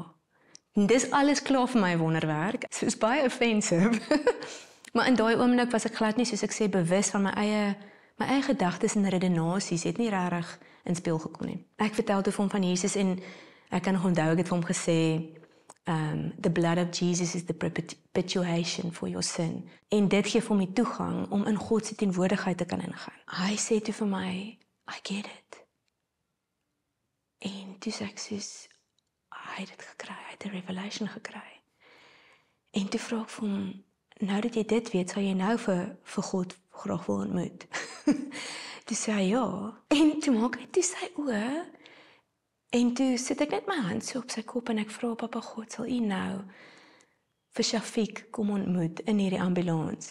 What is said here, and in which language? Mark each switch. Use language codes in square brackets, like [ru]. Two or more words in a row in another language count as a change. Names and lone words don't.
[af] En dis alles klaar vir my wonderwerk. So is baie offensive. Maar in daai oomblik was ek glad nie, soos ek sê, bewus van my eie gedagtes en redenasies het nie regtig in speel gekom nie. Ek vertel toe vir hom van Jesus en ek kan nog onthou, ek het vir hom gesê, [en] the blood of Jesus is the propitiation for your sin. [af] En dit gee vir hom die toegang om in God se teenwoordigheid te kan ingaan. Hy sê toe vir my, [en] I get it. [af] En toe sê ek soos, hy het dit gekry, hy het 'n revelation gekry. En toe vra ek vir hom, nou dat jy dit weet, sal jy nou vir God graag wil ontmoet? Toe sê hy ja. En toe maak hy toe sy oë, en toe sit ek net my hand so op sy kop en ek vra, Papa God, sal u nou vir Shafiq kom ontmoet in hierdie ambulans?